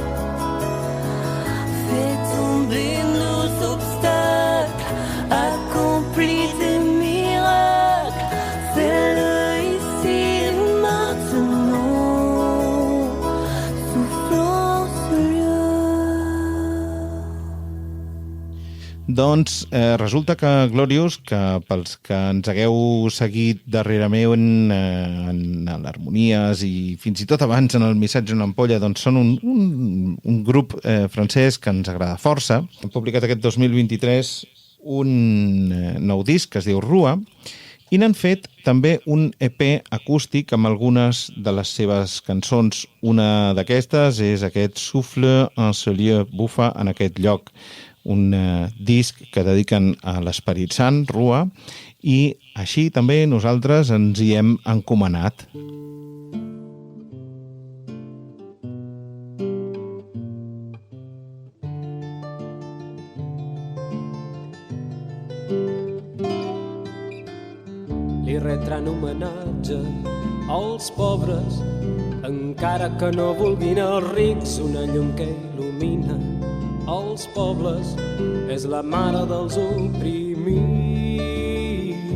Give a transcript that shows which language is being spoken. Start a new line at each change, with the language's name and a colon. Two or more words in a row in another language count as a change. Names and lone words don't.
French: Fais tomber nos obstacles, accomplis des miracles, fais-le ici et maintenant, soufflant ce lieu.
Catalan: Doncs resulta que Glorious, que pels que ens hagueu seguit darrerament en l'Harmonies i fins i tot abans en el Missatge una ampolla, doncs són un grup francès que ens agrada força. Han publicat aquest 2023 un nou disc que es diu Rua i n'han fet també un EP acústic amb algunes de les seves cançons. Una d'aquestes és aquest Souffle en ce lieu, bufa en aquest lloc, un disc que dediquen a l'Esperit Sant, Rua, i així també nosaltres ens hi hem encomanat. Li retran homenatge als pobres, encara que no vulguin els rics, una llum que il·lumina els pobles, és la mare dels oprimits.